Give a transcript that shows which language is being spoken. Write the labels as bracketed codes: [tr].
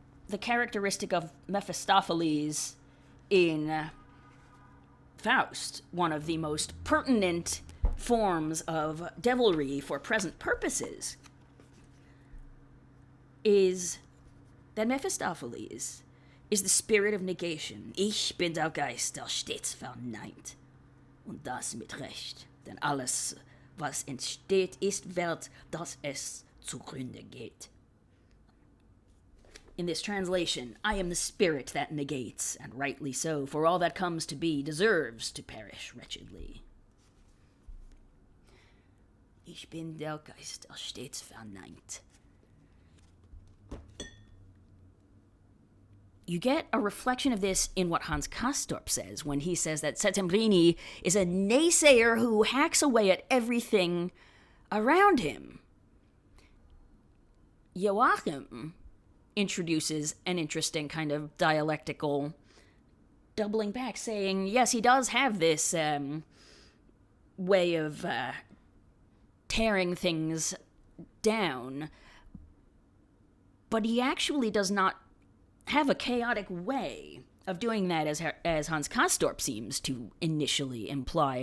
[en] the characteristic of Mephistopheles in Faust, one of the most pertinent forms of devilry for present purposes, is that Mephistopheles is the spirit of negation. [de] Ich bin der Geist, der stets verneint. Und das mit Recht. Denn alles, was entsteht, ist wert, dass es zugrunde geht. [en] In this translation, I am the spirit that negates, and rightly so, for all that comes to be deserves to perish wretchedly. [de] Ich bin der Geist, der stets verneint. [en] you get a reflection of this in what Hans Castorp says when he says that Settembrini is a naysayer who hacks away at everything around him. Joachim introduces an interesting kind of dialectical doubling back, saying, yes, he does have this way of tearing things down, but he actually does not have a chaotic way of doing that as Hans Castorp seems to initially imply.